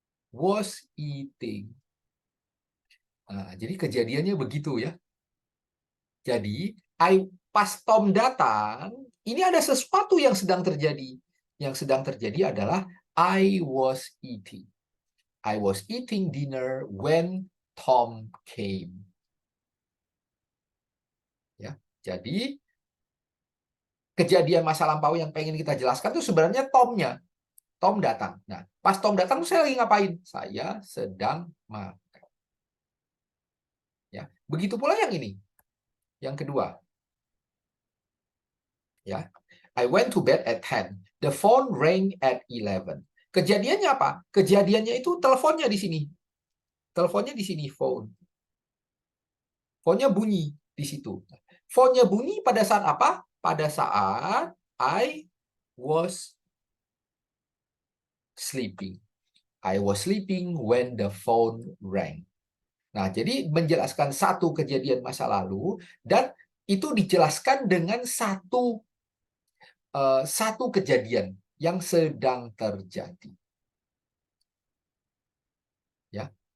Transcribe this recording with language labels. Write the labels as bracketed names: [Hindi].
[English] Was eating. [Indonesian] Nah, jadi kejadiannya begitu ya. Jadi, pas Tom datang, ini ada sesuatu yang sedang terjadi. Yang sedang terjadi adalah [English] I was eating. I was eating dinner when Tom came. [Indonesian] Ya, jadi kejadian masa lampau yang pengen kita jelaskan itu sebenarnya Tomnya. Tom datang. Nah, pas Tom datang, saya lagi ngapain? Saya sedang makan. Ya, begitu pula yang ini. Yang kedua. [English] Ya, I went to bed at 10. The phone rang at 11. [Indonesian] Kejadiannya apa? Kejadiannya itu teleponnya di sini. Teleponnya di sini, phone. Phone-nya bunyi di situ. Phone-nya bunyi pada saat apa? Pada saat [English] I was sleeping. I was sleeping when the phone rang. [Indonesian] Nah, jadi menjelaskan satu kejadian masa lalu dan itu dijelaskan dengan satu kejadian yang sedang terjadi. Ya.